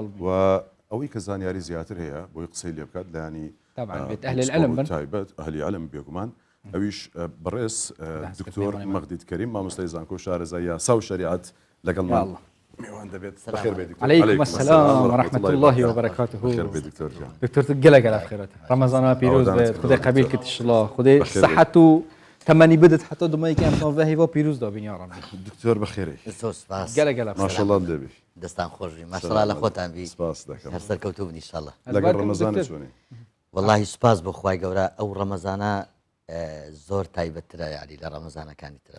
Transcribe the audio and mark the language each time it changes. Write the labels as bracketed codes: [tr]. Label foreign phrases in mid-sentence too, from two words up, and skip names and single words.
[ckb] و ئەوەی کە زانیاری زیاتر هەیە بۆی قسەی لێ بکات لانی تایبەت ئەهلی عەلم بێگومان ئەویش بەڕێز دکتۆر مەغدید کەریم مامۆستای زانکۆ شارەزای یاسا و شەریعەت لەگەڵمان میوان دەبێت. بەخێر بێت دکتۆر. [ar] عەلەیکم السەلام وەرەحمەت الله وبەرەکاتوه. [ckb] بەخێر بێت دکتۆر جان. [ku] دکتۆر گەلە خێرات. ڕەمەزانە پیرۆز بێت. خودای قبیل کردی انشاءالله. خودای صحت و تەمەنی بدت حتى دومایی کە ئەم هیوا پیرۆز دابین [ar] یا ڕەبی. [ku] دکتۆر بەخێرەی. [ckb] سپاس. [ku] گەلە ماشەڵڵا دەبی. دەستان خۆشی ماشەڵڵا لە خۆتان بی. [ckb] سپاس دەکەم. هەر سەرکەوتوو بن ئینشاءالله. لەگەڵ ڕەمەزانە چۆنی؟ واللهی سپاس بۆ خوای گەورە ئەو ڕەمەزانە زۆر تایبەتترە یعنی لە ڕەمەزانەکانی ترە.